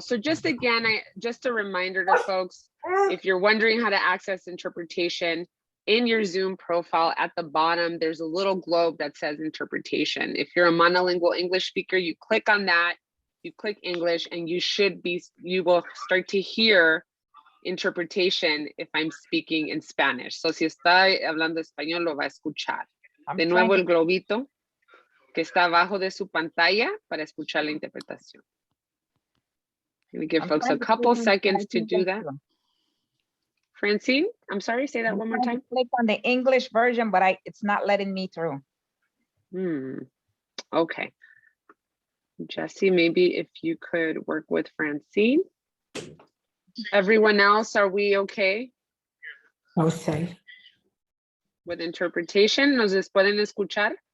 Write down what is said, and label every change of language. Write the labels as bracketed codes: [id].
[en] So just again, just a reminder to folks, if you're wondering how to access interpretation in your Zoom profile at the bottom, there's a little globe that says interpretation. If you're a monolingual English speaker, you click on that, you click English, and you will start to hear interpretation if I'm speaking in Spanish. [es] So si está hablando español, lo va a escuchar. De nuevo el globito que está abajo de su pantalla para escuchar la interpretación. [en] Let me give folks a couple seconds to do that. Francine, I'm sorry, say that one more time. Click on the English version, but it's not letting me through. Okay. Jessie, maybe if you could work with Francine. Everyone else, are we okay? Okay. With interpretation, [es] ¿nos pueden escuchar?